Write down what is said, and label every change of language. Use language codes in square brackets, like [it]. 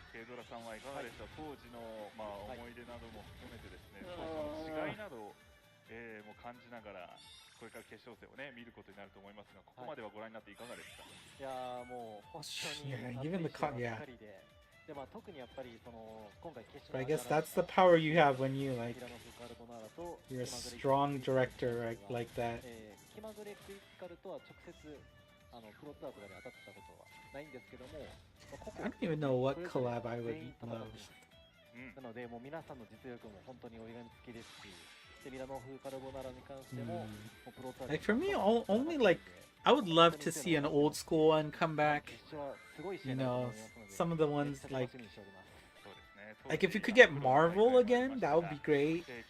[ja] ケイドラさんはいかがでしょう、当時の、思い出なども含めてですね、当時の違いなどを、もう感じながらこれから決勝戦をね見ることになると思いますが、ここまではご覧になっていかがですか？いやもう本当に [en] Even the yeah. [ja] で特にやっぱりその今回決勝 [en] But I guess that's the power you have when you like you're a strong director like that. [ja] 気まぐれクリティカルとは直接プロツアーとかで当たったことはないんですけども、 [en] I don't even know what collab I would love. [ja] なのでもう皆さんの実力も本当に折り紙付きですし、でミラノ風カルボナーラに関してもプロツアー [en] Like for me, only like I would love to see an old school one come back. You know, some of the ones like if you could get Marvel again, that would be great.